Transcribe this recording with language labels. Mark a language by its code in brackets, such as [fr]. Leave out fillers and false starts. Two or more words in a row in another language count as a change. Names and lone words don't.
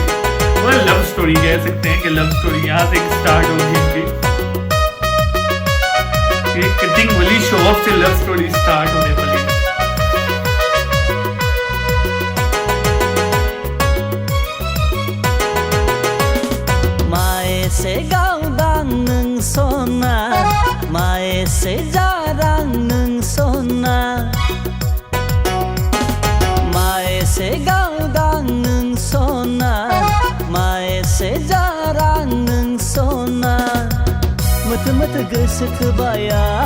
[hi] वो [en] love story [hi] कह सकते हैं कि [en] love story [hi] यहाँ से स्टार्ट होगी इनकी कटिंग वाली [en] show off [hi] से [en] love story start [hi] होने वाली। [brx] माए से गावदां नों सना माए से जारां नों सना माए से गावदां नों सना माए से जारां नों सना मत मत गोसोखोबाया